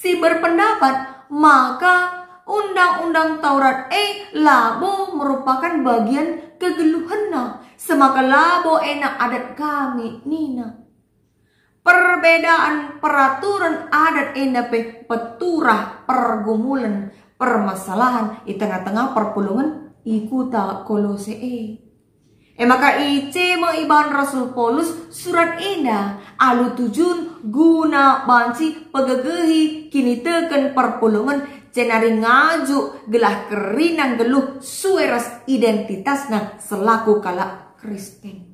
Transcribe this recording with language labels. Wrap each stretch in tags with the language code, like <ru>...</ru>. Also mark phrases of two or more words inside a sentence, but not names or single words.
<btx>Si berpendapat maka undang-undang Taurat labo merupakan bagian kegeluhanna. Semaka labo enak adat kami nina.</btx> <id>Perbedaan peraturan adat</id> <btx>pe peturah</btx> <id>pergumulan permasalahan di tengah-tengah</id> <btx>perpulungan ikuta Kolose maka ice maiban Rasul Paulus surat alu tujun guna banci pegegehi kini teken perpulungan cenari ngaju gelah kerinang geluh sueras identitasna selaku kala Kristen.</btx>